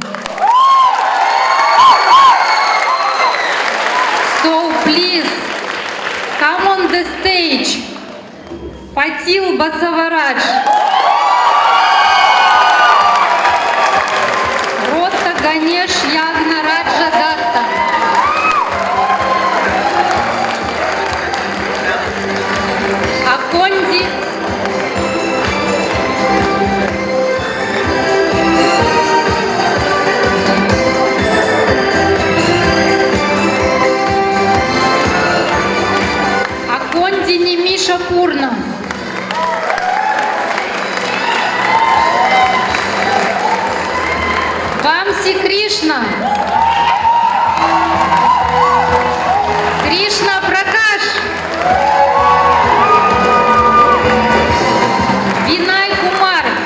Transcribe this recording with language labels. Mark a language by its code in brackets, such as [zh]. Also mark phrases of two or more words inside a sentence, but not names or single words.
[en] So please come on the stage, Patil Basavaraj, Rota Ganesh Yagna Raja Datta, Akondi Немиша Пурна, Вамси Кришна, Кришна Пракаш, Винай Кумар,